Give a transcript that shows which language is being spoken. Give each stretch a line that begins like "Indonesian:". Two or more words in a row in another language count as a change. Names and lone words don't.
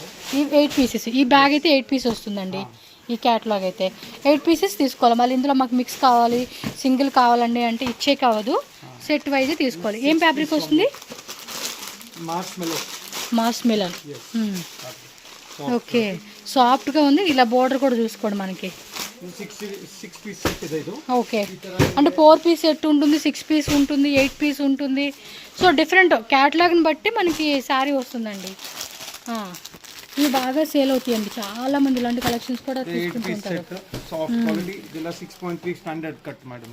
Telugu: ఈ 8 పీసెస్ ఈ బ్యాగ్ అయితే 8 పీస్ వస్తుందండి. ఈ క్యాటలాగ్ అయితే 8 పీసెస్ తీసుకోవాలి. మళ్ళీ ఇందులో మాకు మిక్స్ కావాలి, సింగిల్ కావాలండి అంటే ఇచ్చే కావదు,
English: set wise
Telugu: తీసుకోవాలి. ఏం ఫ్యాబ్రిక్ వస్తుంది? మాస్ మెలన్. ఓకే సాఫ్ట్గా ఉంది. ఇలా బోర్డర్ కూడా చూసుకోండి మనకి
English: six piece set
Kannada: ಇದೆ ಇದು.
Telugu: ఓకే, అంటే 4
English: piece set
Telugu: ఉంటుంది, 6 పీస్ ఉంటుంది, 8 పీస్ ఉంటుంది.
English: so different
Telugu: క్యాటలాగ్ని బట్టి మనకి శారీ వస్తుందండి. ఇవి బాగా సేల్ అవుతాయండి, చాలా మంది ఇలాంటి కలెక్షన్స్ కూడా తీసుకుంటుంటారు.
English: soft quality
Telugu: ఇలా 6.3
English: standard cut madam.